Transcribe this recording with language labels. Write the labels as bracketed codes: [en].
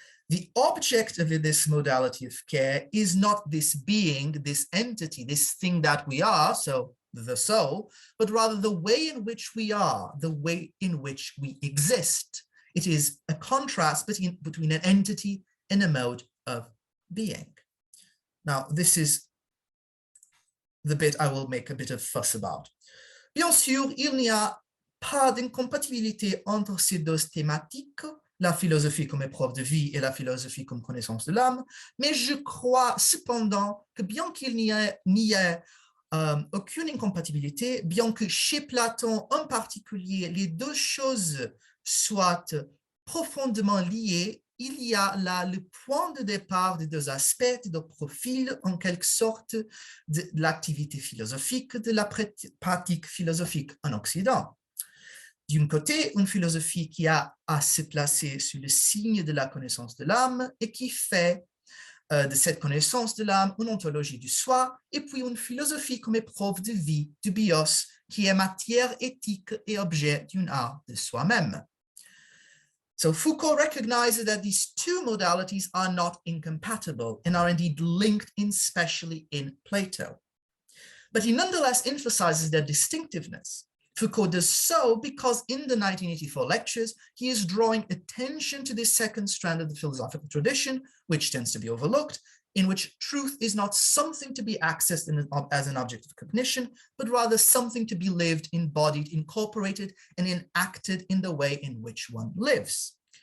[en] The object of this modality of care is not this being, this entity, this thing that we are, so the soul, but rather the way in which we are, the way in which we exist. It is a contrast between an entity and a mode of being. Now, this is the bit I will make a bit of fuss about. [fr] Bien sûr, il n'y a pas d'incompatibilité entre ces deux thématiques, la philosophie comme épreuve de vie et la philosophie comme connaissance de l'âme, mais je crois cependant que bien qu'il n'y ait aucune incompatibilité, bien que chez Platon en particulier, les deux choses soient profondément liées. Il y a là le point de départ des deux aspects, des deux profils, en quelque sorte, de l'activité philosophique, de la pratique philosophique en Occident. D'un côté, une philosophie qui a à se placer sous le signe de la connaissance de l'âme et qui fait de cette connaissance de l'âme une ontologie du soi, et puis une philosophie comme épreuve de vie, du bios, qui est matière éthique et objet d'un art de soi-même. [en] So Foucault recognizes that these two modalities are not incompatible and are indeed linked especially in Plato. But he nonetheless emphasizes their distinctiveness. Foucault does so because in the 1984 lectures, he is drawing attention to this second strand of the philosophical tradition, which tends to be overlooked, in which truth is not something to be accessed as an object of cognition, but rather something to be lived, embodied, incorporated, and enacted in the way in which one lives.